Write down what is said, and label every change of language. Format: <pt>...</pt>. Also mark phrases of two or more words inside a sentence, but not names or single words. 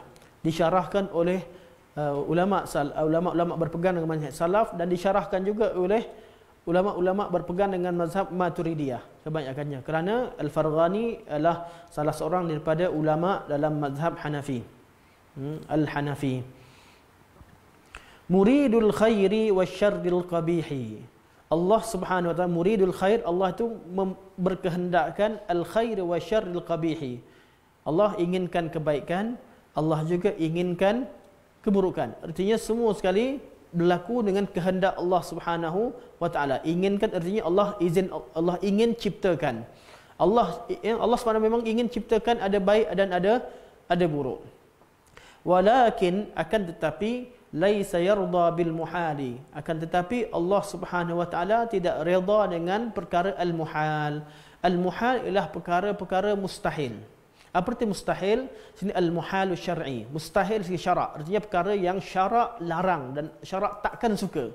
<ms>Disyarahkan oleh ulama berpegang dengan manhaj salaf, dan disyarahkan juga oleh ulama-ulama berpegang dengan mazhab Maturidiyah kebanyakannya, kerana Al-Farghani adalah salah seorang daripada ulama dalam mazhab Hanafi, Al-Hanafi.</ms> <ar>مريد الخير والشر القبيح. الله سبحانه وتعالى مريد الخير,</ar> <ms>Allah itu berkehendakkan</ms> <ar>الخير والشر القبيح.</ar> <ms>Allah inginkan kebaikan, Allah juga inginkan keburukan. Artinya semua sekali berlaku dengan kehendak Allah</ms> <ar>سبحانه وتعالى.</ar> <ms>Inginkan artinya Allah ingin ciptakan. Allah Subhanahu memang ingin ciptakan ada baik dan ada buruk.</ms> <ar>Walakin</ar> <ms>akan tetapi</ms> <ar>ليس يرضى بالمحال.</ar> <ms>Akan tetapi Allah</ms> <ar>سبحانه وتعالى</ar> <ms>tidak redha dengan perkara al-muhal. Al-muhal ialah perkara-perkara mustahil. Apa arti mustahil? Sini</ms> <ar>المحال الشرعي.</ar> <ms>Mustahil segi syarak. Artinya perkara yang syarak larang dan syarak takkan suka.</ms>